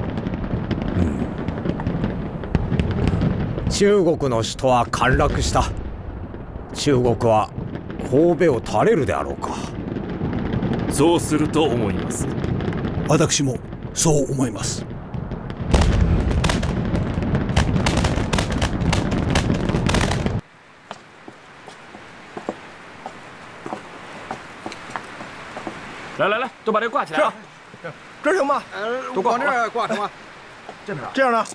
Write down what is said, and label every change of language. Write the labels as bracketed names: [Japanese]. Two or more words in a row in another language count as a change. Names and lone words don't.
[Japanese] 中国の首都は陥落した。中国は神戸を垂れるであろうか。そうすると思います。私もそう思います。 [Chinese] 来来来，都把这挂起来。是，这行吗？都往这儿挂成吗？这边。这样呢？